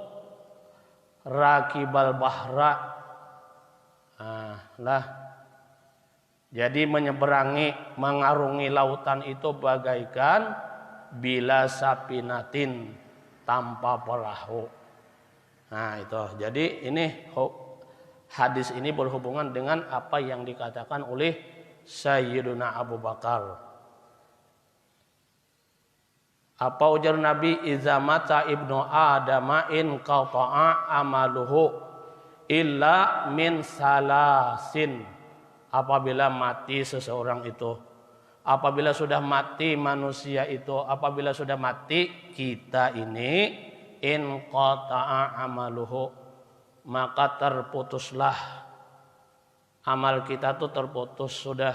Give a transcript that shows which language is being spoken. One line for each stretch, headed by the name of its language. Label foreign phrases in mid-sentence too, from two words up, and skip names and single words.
Arabic: راكب البحر,
Indonesian: jadi menyeberangi, mengarungi lautan itu bagaikan
Arabic: بلا سفينة,
Indonesian: tanpa perahu. Itu. Jadi ini hadis ini berhubungan dengan apa yang dikatakan oleh Sayyiduna Abu Bakar. Apa ujar Nabi?
Arabic: "إذا مات ابن آدم انقطع عمله إلا من ثلاث."
Indonesian: Apabila mati seseorang itu, apabila sudah mati manusia itu, apabila sudah mati kita ini,
Arabic: انقطع عمله,
Indonesian: maka terputuslah amal kita tuh, terputus sudah.